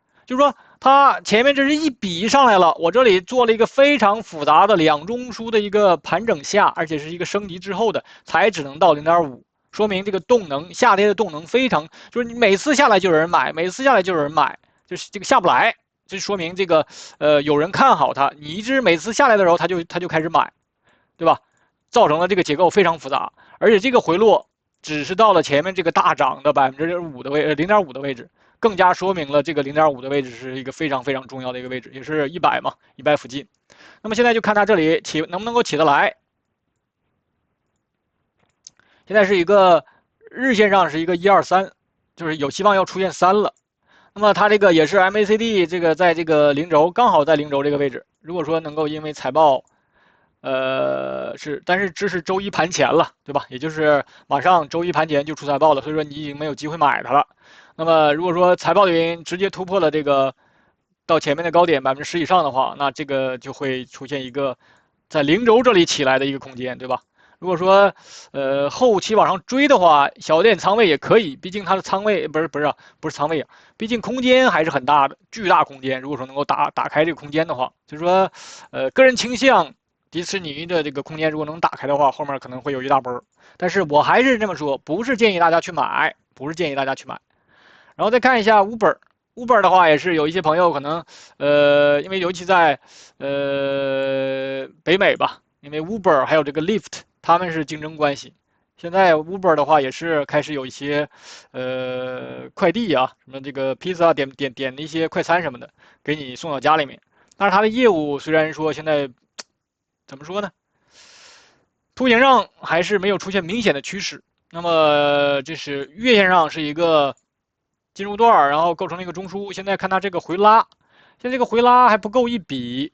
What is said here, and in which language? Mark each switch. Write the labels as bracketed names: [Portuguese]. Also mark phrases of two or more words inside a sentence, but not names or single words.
[Chinese] 就是說，它前面這是一筆上來了，我這裡做了一個非常複雜的兩中樞的一個盤整下，而且是一個升級之後的，才只能到0.5，說明這個動能下跌的動能非常，就是你每次下來就有人買，每次下來就有人買，就是這個下不來，就說明這個有人看好它，你一直每次下來的時候，它就開始買，對吧？造成了這個結構非常複雜，而且這個回落只是到了前面這個大漲的0.5的位置。更加說明了這個0.5的位置是一個非常非常重要的一個位置，也是100嘛，100附近。那麼現在就看它這裡起能不能夠起得來。現在是一個日線上是一個123， 就是有希望要出现3了。那么它这个也是 MACD 这个在这个零轴，刚好在零轴这个位置。如果说能够因为财报，但是这是周一盘前了，对吧？也就是马上周一盘前就出财报了，所以说你已经没有机会买它了。那麼如果說財報的原因直接突破了這個到前面的高點10%以上的話，那這個就會出現一個在零軸這裡起來的一個空間，對吧？如果說後期往上追的話，小點倉位也可以，畢竟它的倉位不是倉位啊，畢竟空間還是很大的，巨大空間。如果說能夠打開這個空間的話，就是說個人傾向迪士尼的這個空間如果能打開的話，後面可能會有一大波。但是我還是這麼說，不是建議大家去買，不是建議大家去買。然後再看一下 Uber 的話，也是有一些朋友可能因為尤其在北美吧，因為 Uber 還有這個 Lyft 他們是競爭關係。現在 Uber 的話也是開始有一些快遞啊，什麼這個披薩點一些快餐什麼的，給你送到家裡面。但是它的業務雖然說現在怎麼說呢，圖形上還是沒有出現明顯的趨勢。那麼這是月線上是一個進入段，然後構成了一個中樞。現在看它這個回拉，現在這個回拉還不夠一筆。